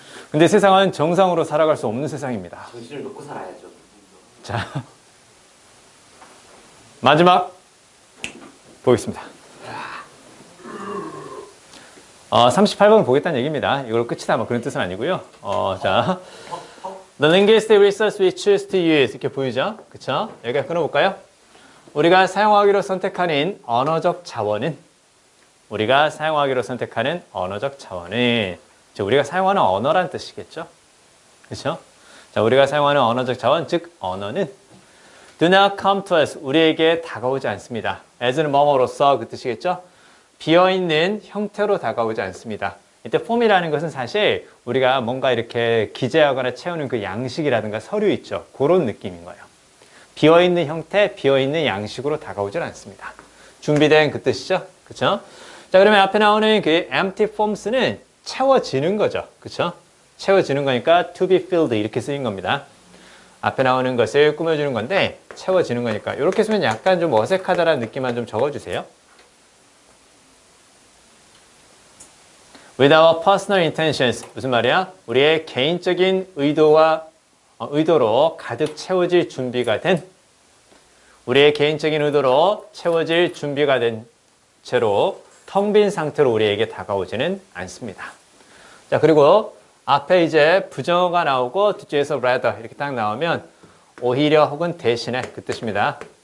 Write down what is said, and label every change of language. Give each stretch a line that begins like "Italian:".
Korean: 근데 세상은 정상으로 살아갈 수 없는 세상입니다. 정신을 놓고 살아야죠. 자, 마지막 보겠습니다. 38번 보겠다는 얘기입니다. 이걸 끝이다 뭐 그런 뜻은 아니고요. 자,
English: The linguistic resource we choose to use
Korean: 이렇게 보이죠? 그쵸? 여기가 끊어볼까요? 우리가 사용하기로 선택하는 언어적 자원은 우리가 사용하기로 선택하는 언어적 자원은 우리가 사용하는 언어란 뜻이겠죠? 그쵸? 자, 우리가 사용하는 언어적 자원, 즉 언어는
English: do not come to us,
Korean: 우리에게 다가오지 않습니다. as는 뭐뭐로서 그 뜻이겠죠? 비어있는 형태로 다가오지 않습니다. 이때 폼이라는 것은 사실 우리가 뭔가 이렇게 기재하거나 채우는 그 양식이라든가 서류 있죠. 그런 느낌인 거예요. 비어있는 형태, 비어있는 양식으로 다가오질 않습니다. 준비된 그 뜻이죠. 그쵸? 자, 그러면 앞에 나오는 그 empty forms는 채워지는 거죠. 그쵸? 채워지는 거니까
English: to be filled
Korean: 이렇게 쓰인 겁니다. 앞에 나오는 것을 꾸며주는 건데 채워지는 거니까 이렇게 쓰면 약간 좀 어색하다라는 느낌만 좀 적어주세요.
English: With our personal intentions
Korean: 무슨 말이야? 우리의 개인적인 의도로 가득 채워질 준비가 된 우리의 개인적인 의도로 채워질 준비가 된 채로 텅 빈 상태로 우리에게 다가오지는 않습니다. 자, 그리고 앞에 이제 부정어가 나오고 뒤쪽에서 rather 이렇게 딱 나오면 오히려 혹은 대신에 그 뜻입니다.